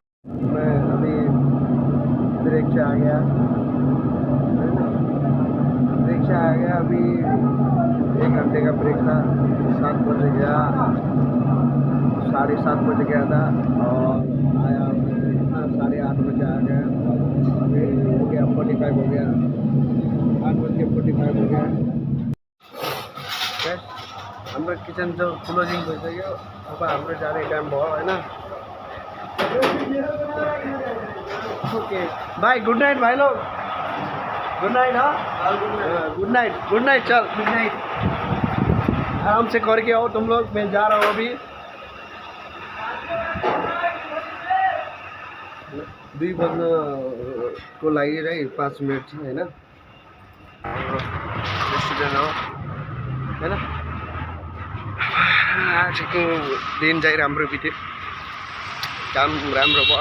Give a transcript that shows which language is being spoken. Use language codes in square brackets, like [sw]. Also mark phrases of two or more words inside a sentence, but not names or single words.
[hi] मैं अभी ब्रेक से आ गया, अभी 1 घंटे का ब्रेक था। 7 बजे गया, 7:30 बजे गया था और आया 8:30 बजे आ गया। अभी हो गया 45 हो गया, 8:45 हो गया। [ne] हाम्रो किचन जो क्लोजिङ भइसक्यो, अब हाम्रो जाने टाइम भयो होइन। [en] ओके भाई, good night [hi] भाई लोग, [en] good night. [hi] हाँ [en] good night [hi] चल, [en] good night. [hi] आराम से करके आओ तुम लोग, मैं जा रहा हूँ अभी। [ne] 2 बज्न को लागिरह्यो, 5 मिनट छ होइन। रेस्टुरेन्ट हो होइन। आजको दिन चाहिँ राम्रो बित्यो, काम राम्रो भयो।